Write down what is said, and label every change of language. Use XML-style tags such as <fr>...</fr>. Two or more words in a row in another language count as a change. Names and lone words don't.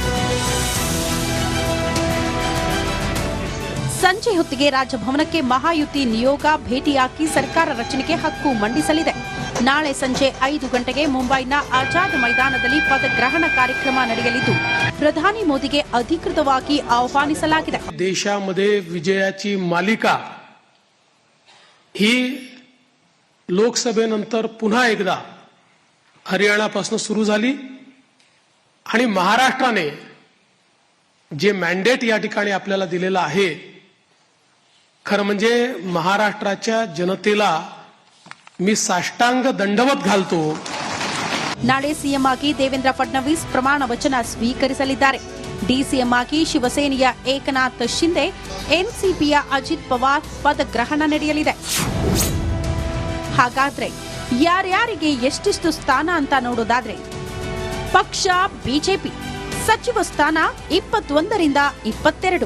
<kn>ಸಂಜೆ ಹೊತ್ತಿಗೆ ರಾಜಭವನಕ್ಕೆ ಮಹಾಯುತಿ ನಿಯೋಗ ಭೇಟಿಯಾಗಿ ಸರ್ಕಾರ ರಚನೆಗೆ ಹಕ್ಕು ಮಂಡಿಸಲಿದೆ. ನಾಳೆ ಸಂಜೆ 5 ಗಂಟೆಗೆ ಮುಂಬೈನ ಆಜಾದ್ ಮೈದಾನದಲ್ಲಿ ಪದಗ್ರಹಣ ಕಾರ್ಯಕ್ರಮ ನಡೆಯಲಿದ್ದು, ಪ್ರಧಾನಿ ಮೋದಿಗೆ ಅಧಿಕೃತವಾಗಿ ಆಹ್ವಾನಿಸಲಾಗಿದೆ.</kn> <mr>देशामध्ये विजयाची मालिका ही लोकसभेनंतर पुन्हा एकदा हरियाणापासून सुरू झाली आणि महाराष्ट्राने जे मॅन्डेट या ठिकाणी आपल्याला दिलेलं आहे, खरं म्हणजे महाराष्ट्राच्या जनतेला मी साष्टांग दंडवत घालतो.</mr> <kn>ನಾಳೆ ಸಿಎಂ ಆಗಿ ದೇವೇಂದ್ರ ಫಡ್ನವೀಸ್ ಪ್ರಮಾಣ ವಚನ ಸ್ವೀಕರಿಸಲಿದ್ದಾರೆ. ಡಿಸಿಎಂ ಆಗಿ ಶಿವಸೇನೆಯ ಏಕನಾಥ್ ಶಿಂದೆ, ಎನ್ಸಿಪಿಯ ಅಜಿತ್ ಪವಾರ್ ಪದಗ್ರಹಣ ನಡೆಯಲಿದೆ. ಹಾಗಾದ್ರೆ ಯಾರ್ಯಾರಿಗೆ ಎಷ್ಟೆಷ್ಟು ಸ್ಥಾನ ಅಂತ ನೋಡೋದಾದ್ರೆ, ಪಕ್ಷ ಬಿಜೆಪಿ ಸಚಿವ ಸ್ಥಾನ 21ರಿಂದ 22.</kn>